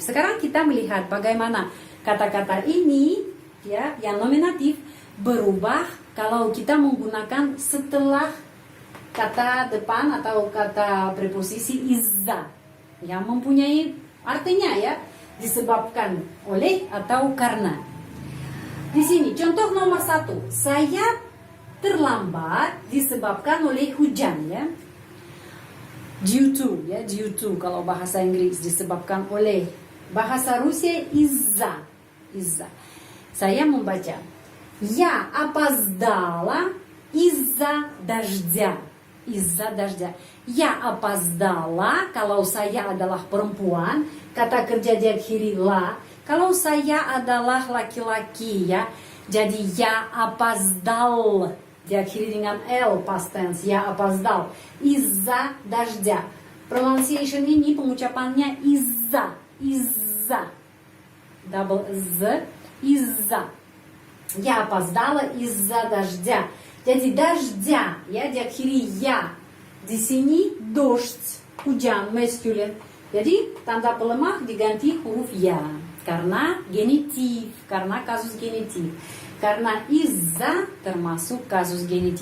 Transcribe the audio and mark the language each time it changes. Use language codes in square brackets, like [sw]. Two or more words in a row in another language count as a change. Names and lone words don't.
[id] Sekarang kita melihat bagaimana kata-kata ini ya, yang nominatif berubah kalau kita menggunakan setelah kata depan atau kata preposisi izza yang mempunyai artinya ya, disebabkan oleh atau karena. Di sini contoh nomor 1, saya terlambat disebabkan oleh hujan ya. [en] Due to [id] kalau bahasa Inggris, disebabkan oleh. Bahasa Rusia izza. Saya membaca. [ru] Я опоздала из-за дождя. Я опоздала [id] kalau saya adalah perempuan, kata kerja diakhiri la. Kalau saya adalah laki-laki ya, jadi [ru] я опоздал [id] diakhiri dengan L, [en] past tense, [id] ya опоздал. [ru] Из-за дождя. [id] Pronunciation ini pengucapannya izza. [en] Double Z, [id] izza. [ru] Я опоздала из-за дождя. [id] Jadi дождя, ya, diakhiri ya. Di sini dождь, hujan, masculine. Jadi tanda pelemah diganti huruf ya. Karena genitif, karena kasus genitif. Karena iza termasuk kasus genitif.